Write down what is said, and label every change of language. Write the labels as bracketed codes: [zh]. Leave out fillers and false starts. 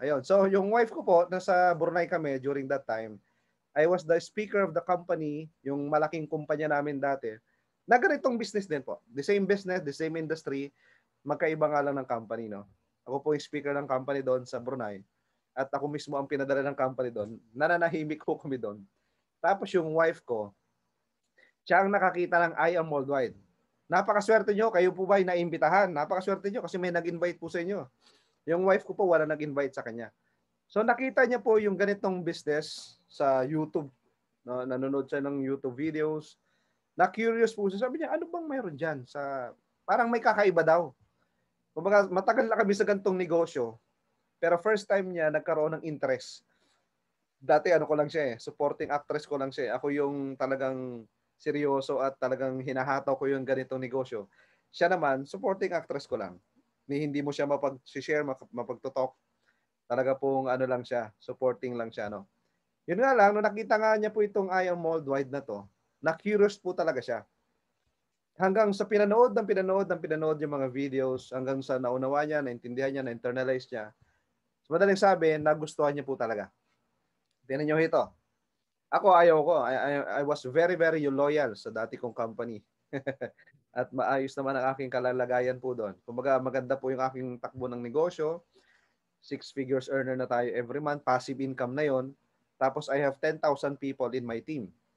[tl] Ayun, so yung wife ko po, nasa Brunei kami during that time, [en] I was the speaker of the company, [tl] yung malaking kumpanya namin dati, na ganitong business din po. [en] The same business, the same industry, [tl] magkaiba nga lang ng company, [en] no? [tl] Ako po yung speaker ng company doon sa Brunei at ako mismo ang pinadala ng company doon. Nananahimik ko kami doon. Tapos yung wife ko, siya ang nakakita ng I Am Worldwide. Napakaswerte nyo, kayo po ba ay naimbitahan? Napakaswerte nyo kasi may nag-invite po sa inyo. Yung wife ko po wala nag-invite sa kanya. So nakita niya po yung ganitong business sa YouTube. No? Nanonood siya ng YouTube videos. Na-curious po siya. Sabi niya, ano bang mayroon dyan? Parang may kakaiba daw. Kumbaga, matagal na kami sa gantong negosyo. Pero first time niya nagkaroon ng interest. Dati ano ko lang siya eh, supporting actress ko lang siya. Ako yung talagang seryoso at talagang hinahataw ko yung ganitong negosyo. Siya naman, supporting actress ko lang. Hindi mo siya mapag-share, mapag-talk. Talaga pong ano lang siya, supporting lang siya, no. Yun nga lang, nung nakita nga niya po itong I Am Worldwide na to, na-curious po talaga siya. Hanggang sa pinanood yung mga videos, hanggang sa naunawa niya, naintindihan niya, na-internalize niya. So, madaling sabi, nagustuhan niya po talaga. Tingnan nyo ito. Ako, ayaw ko. [en] I was very, very loyal [tl] sa dati kong [en] company. [tl] At maayos naman ang aking kalalagayan po doon. Kumbaga, maganda po yung aking takbo ng negosyo. [en] 6 figures earner [tl] na tayo [en] every month. Passive income [tl] na yon. [en] Tapos, I have 10,000 people in my team.